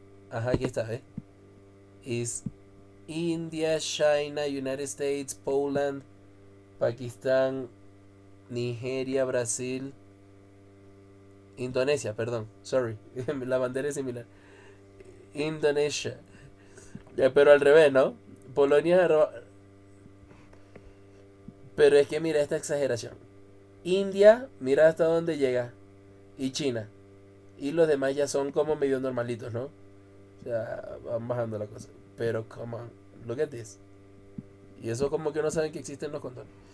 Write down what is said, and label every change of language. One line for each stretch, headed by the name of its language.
Spanish: Ajá, aquí está, ¿eh? Is India, China, United States, Poland, Pakistán, Nigeria, Brasil, Indonesia, perdón, sorry, la bandera es similar. Indonesia. Pero al revés, ¿no? Polonia... Pero es que mira esta exageración. India, mira hasta dónde llega. Y China. Y los demás ya son como medio normalitos, ¿no? O sea, van bajando la cosa.
English: Pero, come on, look at this.
Spanish: Y eso como que no saben que existen los condones.